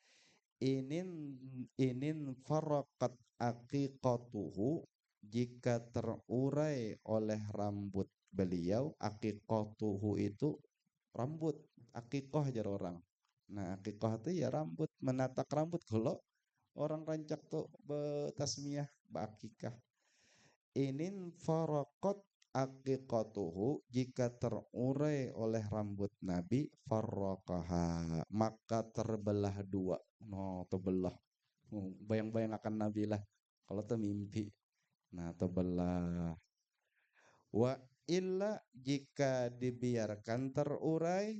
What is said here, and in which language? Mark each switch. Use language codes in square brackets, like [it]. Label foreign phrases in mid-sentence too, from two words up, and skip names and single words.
[ar] إن انفرقت عقيقته, [id] jika terurai oleh rambut beliau. Aqiqatuhu itu rambut, aqiqah jar orang. Nah, aqiqah itu ya rambut, menatak rambut. Kalau orang rancak tuh betasmiyah, beakikah. [ar] إن انفرقت عقيقته, [id] jika terurai oleh rambut Nabi. Farraqaha, maka terbelah dua. No, terbelah. Bayang-bayang akan Nabi lah. Kalau itu mimpi. Nah, terbelah. [ar] وإلا, [id] jika dibiarkan terurai.